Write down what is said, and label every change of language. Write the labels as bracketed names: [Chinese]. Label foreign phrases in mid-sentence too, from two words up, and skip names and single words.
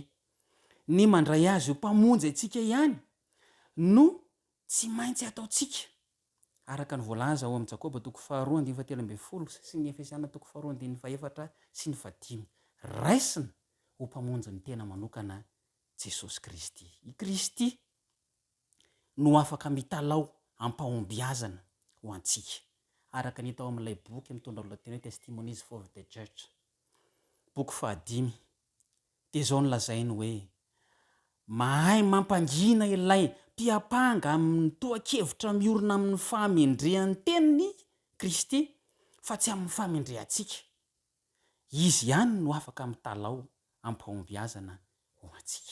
[Malagasy] Ny mandray azy io mpamonjy antsika ihany no tsy maintsy ataontsika araka ny voalaza ao amin'ny jakoba toko 2:13 sy ny efesiana toko 2:4 sy ny 5 raisina ho mpamonjy ny tena manokana jesosy kristy. I kristy no afaka mitalao ampahombiazana ho antsika araka ny tao amin'ilay boky mitondra lohateny hoe [English] testimonies for the church [Malagasy] boky 5 dia zao no lazainy hoe mahay mampangina ilay mpiapanga amin'ny toa-kevitra miorina amin'ny famendrehan'ny teniny kristy fa tsy amin'ny famendrehantsika. Izy ihany no afaka mitalao ampahombiazana ho antsika.